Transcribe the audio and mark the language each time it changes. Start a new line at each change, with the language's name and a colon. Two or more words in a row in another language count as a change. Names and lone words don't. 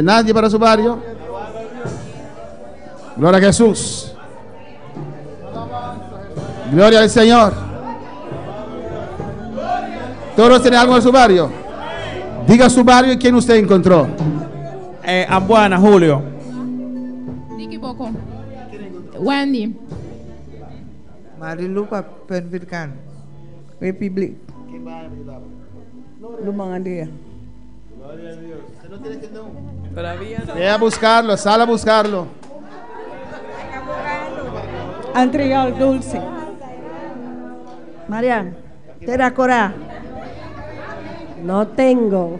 Spanish: Nadie para su barrio. Gloria a Jesús. Gloria al Señor. Todos tienen algo en su barrio. Diga su barrio y quién usted encontró. Ambuana, Julio. Nikiboco. Wendy. Marilupa Penvirkan. Republic. Lumangandía. Ve a buscarlo, sal a buscarlo. Antrial Dulce. Marian. Teracora. No tengo.